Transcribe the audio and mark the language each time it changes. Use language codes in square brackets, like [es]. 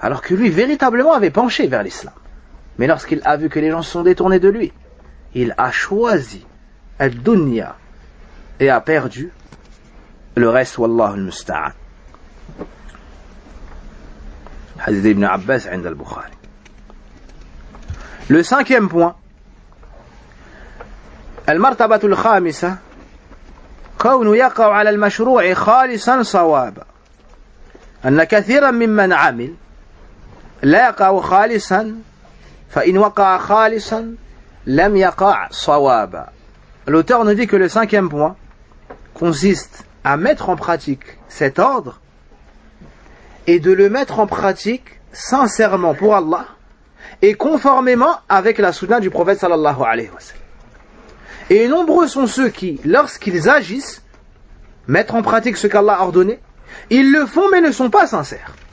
[fr] Alors que lui, véritablement, avait penché vers l'islam. Mais lorsqu'il a vu que les gens se sont détournés de lui, il a choisi al-dunya et a perdu le reste, wallahu al-musta'an. Hadith ibn Abbas, [ar] عند [fr] al-Bukhari. Le cinquième point, [ar] المرتبة الخامسة كون يقع على المشروع خالصا صوابا أن كثيرا ممن عمل لا يقع خالصا فإن وقع خالصا لم يقع صوابا. [fr] L'auteur nous dit que le cinquième point consiste à mettre en pratique cet ordre et de le mettre en pratique sincèrement pour Allah et conformément avec la sunna du prophète sallallahu alayhi wa sallam. Et nombreux sont ceux qui, lorsqu'ils agissent, mettent en pratique ce qu'Allah a ordonné, ils le font mais ne sont pas sincères.